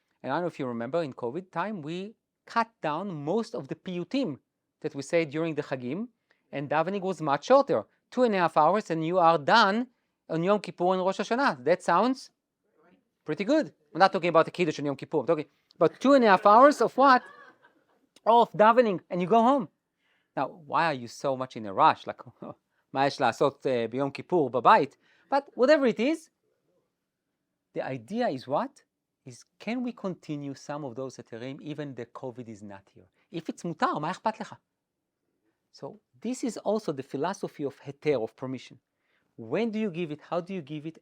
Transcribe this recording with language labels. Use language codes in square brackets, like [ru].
[en] And I don't know if you remember, in COVID time, we cut down most of the piyutim that we say during the Chagim, and davening was much shorter, 2.5 hours, and you are done on Yom Kippur and Rosh Hashanah. That sounds pretty good. I'm not talking about the Kiddush and Yom Kippur. I'm talking about 2.5 hours of what? Of davening, and you go home. Now, why are you so much in a rush? [he] Like, מה יש לעשות ביום כיפור בבית? [en] But whatever it is, the idea is what? Is can we continue some of those heterim even the COVID is not here? If it's mutar, [he] מה אכפת לך? [en] So this is also the philosophy of heter, of permission. When do you give it? How do you give it?